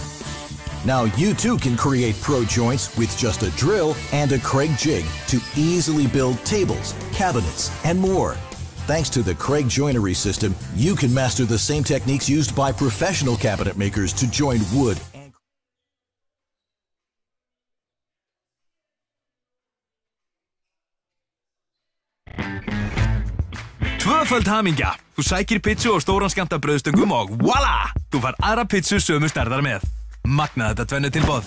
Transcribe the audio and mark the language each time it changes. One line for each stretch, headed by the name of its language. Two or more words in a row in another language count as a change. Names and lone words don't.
English: Now you too can create pro joints with just a drill and a Craig jig to easily build tables, cabinets, and more. Thanks to the Craig joinery system, you can master the same techniques used by professional cabinet makers to join wood.
Icelandic: Tvöföld hamingja. Þú sækir pizzu og stóran skammt af brauðstöngum og voila! Þú fær aðra pizzu sömu stærðar með. Magnað þetta tvennu tilboð.